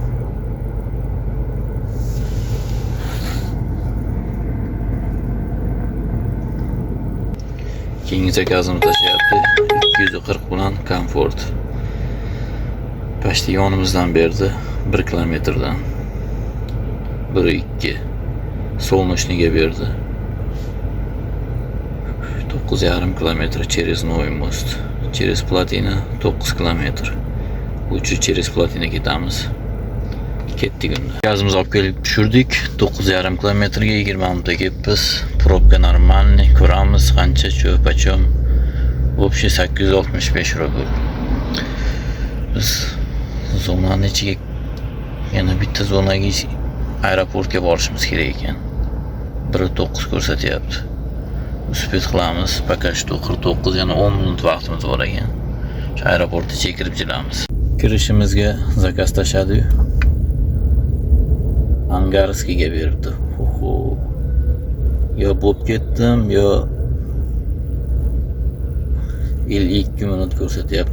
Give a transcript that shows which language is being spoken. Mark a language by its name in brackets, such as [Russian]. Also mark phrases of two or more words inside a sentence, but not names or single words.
[Uzbek] Keyingi zakazimiz tashlayapti. 240 bilan Komfort. Pashti yonimizdan berdi 1 kilometrdan. 1-2. Solnochniga berdi. 9,5 kilometr через Новый мост. Через Platina 9 kilometr. Uchi через Platina ketamiz. Ketdik unda. Gazimizni olib kelib tushirdik. 9,5 kilometrga 20 minutda kelibmiz. [Russian] Пробка нормальный, [Uzbek] ko'ramiz qancha cho'pachom. [Russian] Общий 865 rubl. [Uzbek] Biz zonani ichiga yana bitta zonaga aeroportga borishimiz kerak ekan. 1:09 ko'rsatyapti. Uspet qilamiz. [Russian] Пока что 49, [Uzbek] yana 10 minut vaqtimiz bor ekan. Shu aeroportga kirib jiramiz. Kirishimizga zakaz tashadi. Angarskiga beribdi. Yo bo'p ketdim, yo 52 minut ko'rsatyapti.